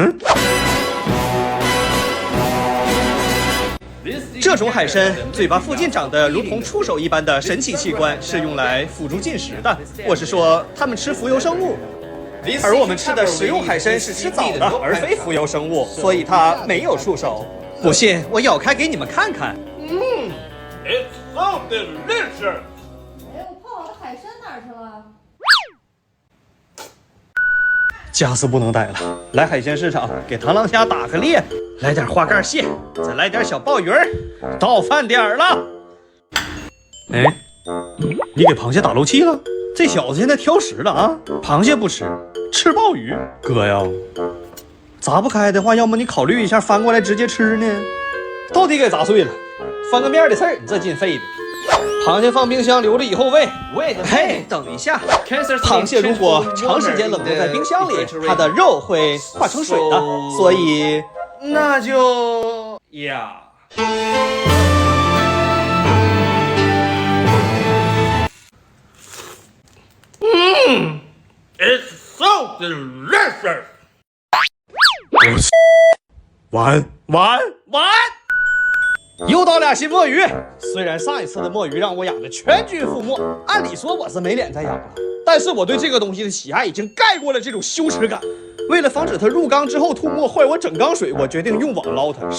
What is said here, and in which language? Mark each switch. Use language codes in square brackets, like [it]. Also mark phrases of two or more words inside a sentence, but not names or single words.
[zh] 這種海參嘴巴附近長得如同觸手一般的神奇器官，是用來輔助進食的。我是說，它們吃浮游生物。而我們吃的食用海參是吃藻的，而非浮游生物，所以它沒有觸手。不信，我咬開給你們看看。 [en] It's so delicious。 [zh] 哎，我泡好的海參哪兒去了？家事不能怠了，來海鮮市場給螳螂蝦打個獵，來點花蓋蟹，再來點小鮑魚兒，到飯點了。哎，你給螃蟹打漏氣了？這小子現在挑食了啊！螃蟹不吃，吃鮑魚。哥呀，砸不開的話，要麼你考慮一下翻過來直接吃呢。到底給砸碎了，翻個面的事兒，你這進肺的。螃蟹放冰箱留着以後餵。嘿，等一下，螃蟹如果長時間冷凍在冰箱裡，它的肉會化成水的，所以那就呀。 [en] It's so delicious。 [zh] 完。又到俩新墨魚，雖然上一次的墨魚讓我養的全軍覆沒，按理說我是沒臉再養了，但是我對這個東西的喜愛已經蓋過了這種羞恥感。為了防止它入缸之後吐沫壞我整缸水，我決定用網撈它。